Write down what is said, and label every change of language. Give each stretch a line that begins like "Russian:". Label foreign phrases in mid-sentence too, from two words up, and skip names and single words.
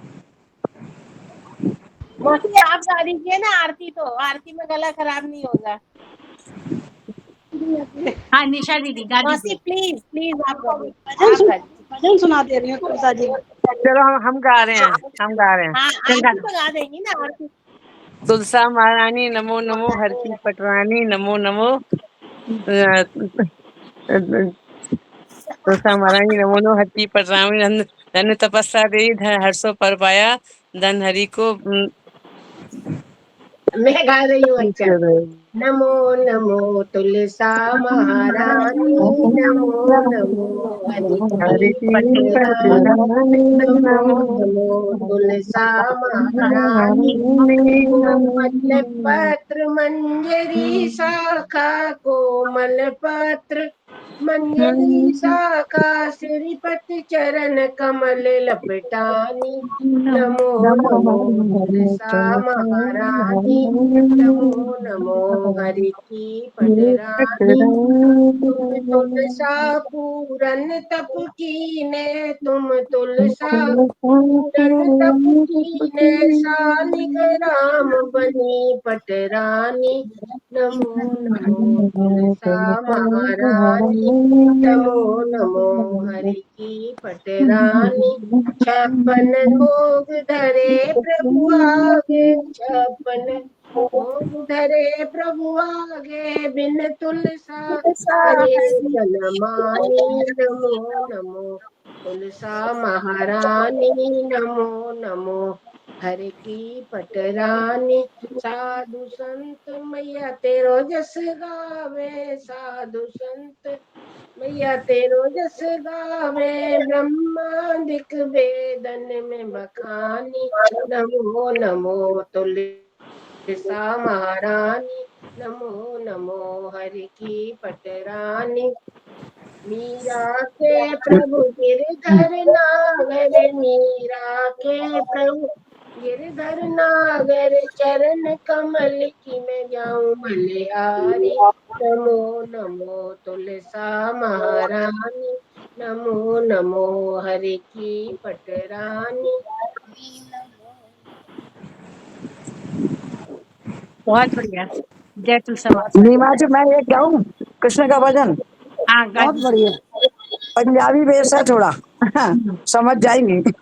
Hindi: मौसी आप गा दीजिए ना आरती, तो आरती में गला खराब नहीं होगा। हाँ निशा दीदी गा मौसी दीजिए। प्लीज प्लीज आप गाइए। भजन सुना दे रही हूँ तुलसा जी। चलो हम गा रहे हैं, हम गा रहे हैं। हाँ आरती तो गा देंगी ना आरती। तुलसा महारानी नमो नमो, हर की पटरानी नमो नमो। तुलसा महारानी नमो नमो, हर की पटरानी। धन तपस्या दे धन हर्षो पर पाया, धन हरि को। मैं गा रही हूँ। अच्छा, नमो नमो तुलसा महारानी, नमो नमो हरि हरि की की पटरानी। पटरानी नमो नमो नमो तुलसा महारानी। कोमल पत्र मंजरी शाखा, कोमल पत्र मंजरी शाखा, श्रीपति चरण कमल लपटानी। नमो नमो तुलसा महारानी, नमो नमो हरि की पटरानी। तुम तुलसा पूरन तप कीने, तुम तुलसा पूरन तप कीने, सानिग राम बनी पटरानी। नमो नमो तुलसा महारानी, नमो नमो हरि की पटरानी। छप्पन भोग धरे प्रभु आगे, छप्पन भोग धरे प्रभु आगे, बिन तुलसा हरे जन मानी। नमो नमो तुलसा महारानी, नमो नमो हर की पटरानी। साधु संत मैया तेरो जस गावे, साधु संत मैया तेरो जस गावे, ब्रह्मादिक वेदन में बखानी। नमो नमो तुलसा महारानी, नमो नमो हरि की पटरानी। मीरा के प्रभु गिरधर नागर, मीरा के प्रभु गिरधर नागर, चरण कमल की मैं जाऊं बलिहारी। नमो नमो तुलसा महारानी, नमो नमो हरि की पटरानी। बहुत बढ़िया। जय तुलसा माँ। नीमा जी मैं एक गाऊं कृष्ण का भजन। हाँ बहुत गाजी। बढ़िया। पंजाबी बेस है थोड़ा समझ जाएंगी।